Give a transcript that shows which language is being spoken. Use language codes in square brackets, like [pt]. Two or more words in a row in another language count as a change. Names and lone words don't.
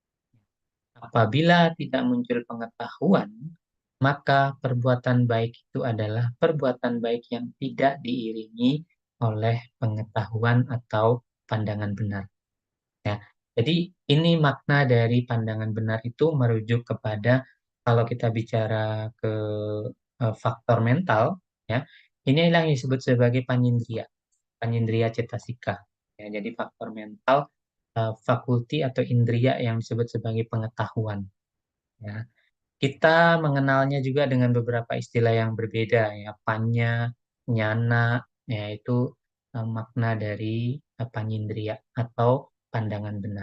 [id] Apabila tidak muncul pengetahuan, maka perbuatan baik itu adalah perbuatan baik yang tidak diiringi oleh pengetahuan atau pandangan benar. Ya, jadi ini makna dari pandangan benar itu merujuk kepada kalau kita bicara ke faktor mental, ya, inilah yang disebut sebagai panindria, [pi] panindria cetasika. [id] Ya, jadi faktor mental, fakulti atau indria yang disebut sebagai pengetahuan. Ya. Kita mengenalnya juga dengan beberapa istilah yang berbeda, ya, [pi] panya, nyana, [id] yaitu makna dari panindria atau pandangan benar.